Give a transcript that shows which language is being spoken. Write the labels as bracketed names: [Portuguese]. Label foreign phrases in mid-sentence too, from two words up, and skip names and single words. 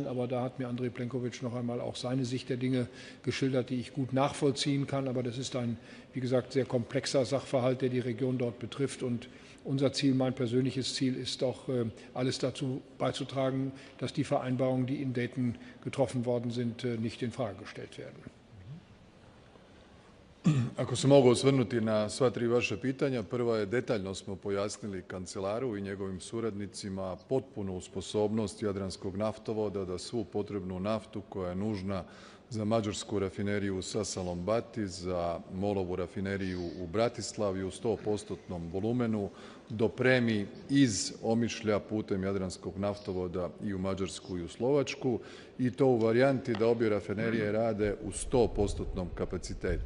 [German] Aber da hat mir Andrej Plenković noch einmal auch seine Sicht der Dinge geschildert, die ich gut nachvollziehen kann. Aber das ist ein, wie gesagt, sehr komplexer Sachverhalt, der die Region dort betrifft. Und unser Ziel, mein persönliches Ziel, ist auch, alles dazu beizutragen, dass die Vereinbarungen, die in Dayton getroffen worden sind, nicht in Frage gestellt werden. [Croatian] Ako se mogu osvrnuti na sva tri vaša pitanja, prva je detaljno smo pojasnili kancelaru i njegovim suradnicima potpunu sposobnost Jadranskog naftovoda da svu potrebnu naftu koja je nužna za mađarsku rafineriju u Sassalom-Bati, za MOL-ovu rafineriju u Bratislavi u 100%-tnom volumenu dopremi iz Omišlja putem Jadranskog naftovoda i u Mađarsku i u Slovačku i to u varijanti da obje rafinerije rade u 100%-tnom kapacitetu.